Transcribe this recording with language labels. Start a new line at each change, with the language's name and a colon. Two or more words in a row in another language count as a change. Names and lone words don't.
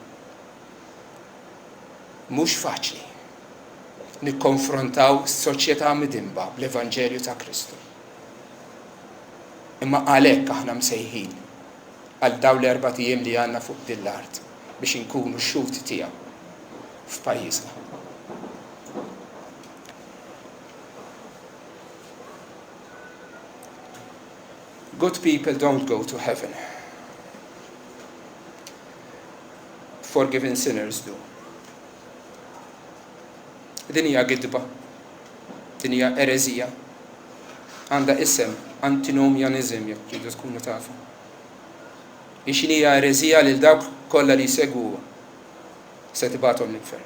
Maltese: Mhux faċli nikkonfrontaw s-soċjetà midimba bl-Evanġelju ta' Kristu. Imma għalhekk aħna msejħin għal dawn l-4 ijiem li għandna fuq din l-art biex inkunu x-xuti tiegħu f'pajjiżna.
English: Good people don't go to heaven. Forgiven sinners do.
Maltese: Din hija gidba. Din hija erezija. Għandha isem antinomianizm jekk tridu tkunu tafu. x'inhija ereżija lil dawk kollha li jsegwu se tibgħathom l-infern.